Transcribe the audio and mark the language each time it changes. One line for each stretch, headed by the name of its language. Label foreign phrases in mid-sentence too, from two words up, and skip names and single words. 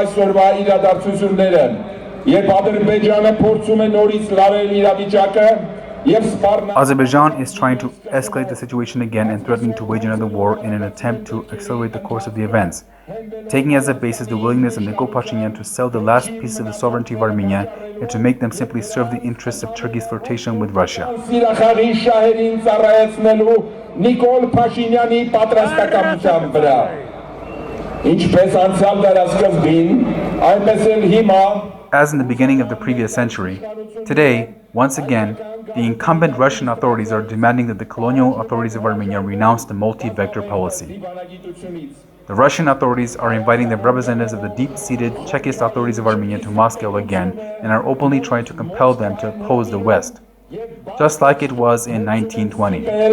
English: Azerbaijan is trying to escalate the situation again and threatening to wage another war in an attempt to accelerate the course of the events, taking as a basis the willingness of Nikol Pashinyan to sell the last pieces of the sovereignty of Armenia and to make them simply serve the interests of Turkey's flirtation with Russia.
Armenian: Nikol Pashinyan-ի պատրաստակամության վրա ինչպես անցյալ դարաշրջանին այնպես էլ հիմա.
English: As in the beginning of the previous century, today, once again, the incumbent Russian authorities are demanding that the colonial authorities of Armenia renounce the multi-vector policy. The Russian authorities are inviting the representatives of the deep-seated Chekist authorities of Armenia to Moscow again and are openly trying to compel them to oppose the West, just like it was in 1920.